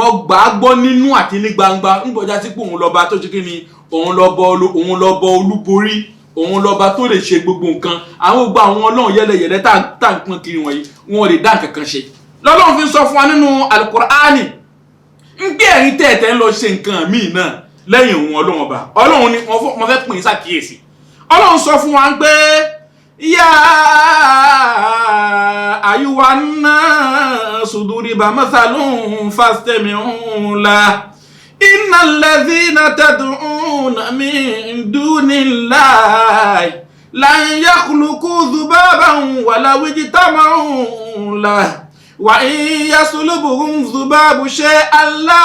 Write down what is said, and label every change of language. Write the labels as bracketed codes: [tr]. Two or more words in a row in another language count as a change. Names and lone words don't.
[yo] gbà á gbọ́ nínú àti ní gbangba ń bọjá sí pé òun lọ́ba tó ṣe kí ni òun lọ́ba olúborí òun lọ́ba tó lè ṣe gbogbo nǹkan àwọn gbogbo àwọn Ọlọ́run yẹlẹyẹlẹ tá à ń pọn kiri wọ̀nyí wọn ò lè dá nǹkan kan ṣe lọ́lọ́run fi sọ fún wa nínú Al-Qur'ani ń gbé ẹ̀rín tẹ̀ẹ̀tẹ̀ ń lọ ṣe nǹkan míì náà lẹ́yìn òun Ọlọ́run ọba Ọlọ́run ni mo fẹ́ pín ṣàkíyèsí Ọlọ́run sọ fún wa pé yá [ar] أيها الناس ضرب مثل فاستمعوا له إن الذين تدعون من دون الله لن يخلقوا ذبابا ولو اجتمعوا له وإن يسلبهم الذباب شيئا لا